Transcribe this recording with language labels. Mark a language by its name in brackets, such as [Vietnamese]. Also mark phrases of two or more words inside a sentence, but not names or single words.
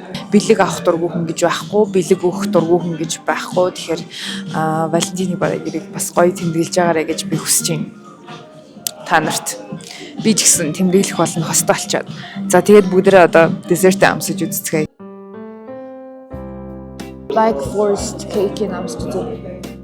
[Mongolian] Бэлэг авах дургүй хүн гэж байхгүй, бэлэг өгөх дургүй хүн гэж байхгүй. Тэгэхээр Валентины баярыг бас гоё тэмдэглэж байгаарай гэж би хүсэж байна. Та нарт би ч гэсэн тэмдэглэх болно хостой болчоод. За тэгээд бүгдээрээ одоо десерт амсаж үзцгээе. [English] Like forced cake- [Mongolian] ийг амсаж үзье.